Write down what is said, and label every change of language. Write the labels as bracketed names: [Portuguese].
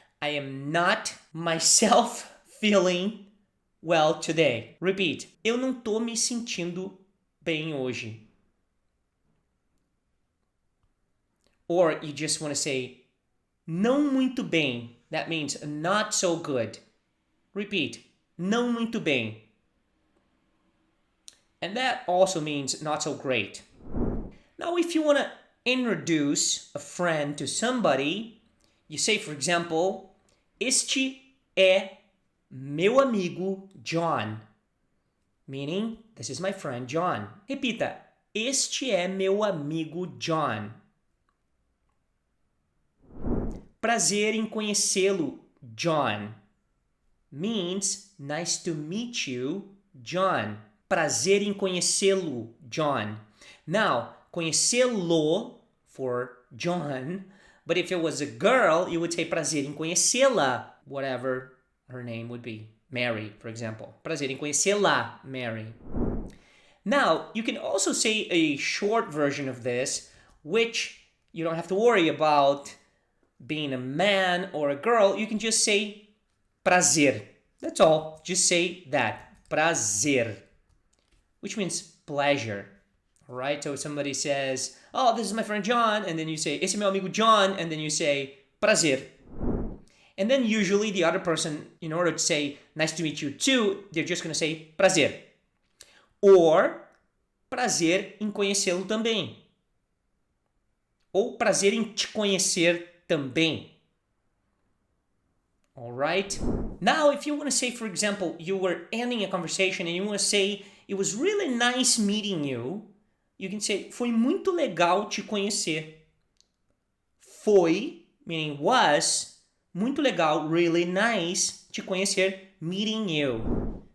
[English] I am not myself feeling well today. Repeat. [Portuguese] Eu não tô me sentindo bem hoje. [English] Or you just want to say, [Portuguese] não muito bem. [English] That means not so good. Repeat. [Portuguese] Não muito bem. [English] And that also means not so great. Now, if you want to introduce a friend to somebody, you say, for example, [Portuguese] este é meu amigo John. [English] Meaning, this is my friend John. [Portuguese] Repita. Este é meu amigo John. Prazer em conhecê-lo, John. [English] Means nice to meet you, John. [Portuguese] Prazer em conhecê-lo, John. [English] Now, conhecê-lo for John, but if it was a girl, you would say [Portuguese] prazer em conhecê-la, [English] whatever her name would be. Mary, for example. [Portuguese] Prazer em conhecê-la, Mary. [English] Now, you can also say a short version of this, which you don't have to worry about being a man or a girl. You can just say prazer. That's all. Just say that. Prazer. Which means pleasure. Alright? So if somebody says, oh, this is my friend John, and then you say, [Portuguese] esse é meu amigo John, [English] and then you say prazer. And then usually the other person, in order to say nice to meet you too, they're just going to say prazer. [Portuguese] Or prazer em conhecê-lo também. Ou prazer em te conhecer também. [English] Alright? Now, if you want to say, for example, you were ending a conversation and you want to say, it was really nice meeting you, you can say, [Portuguese] foi muito legal te conhecer. [English] Foi, meaning was, [Portuguese] muito legal, [English] really nice, [Portuguese] te conhecer, [English] meeting you.